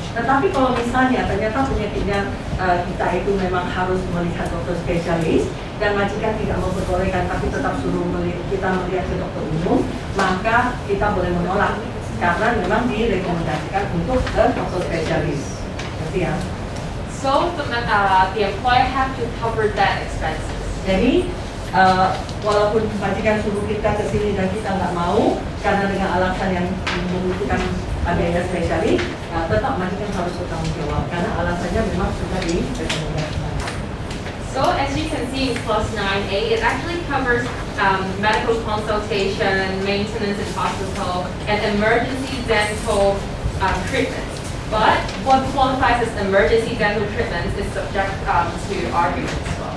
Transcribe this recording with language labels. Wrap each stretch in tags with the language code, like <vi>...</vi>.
<id>Tetapi kalau misalnya ternyata penyakitnya kita itu memang harus melihat dokter spesialis dan majikan tidak memperbolehkan tapi tetap suruh kita melihat ke dokter umum, maka kita boleh menolak karena memang direkomendasikan untuk ke dokter spesialis. Ngerti ya?</id> <en>So the employer have to cover that expenses.</en> <id>Jadi walaupun majikan suruh kita ke sini dan kita nggak mau karena dengan alasan yang membutuhkan biaya spesialis, tetap majikan harus bertanggung jawab karena alasannya memang sudah direkomendasikan.</id> <en>So as you can see in clause 9A, it actually covers medical consultation, maintenance in hospital, and emergency dental treatments. But what qualifies as emergency dental treatments is subject to argument as well.</en>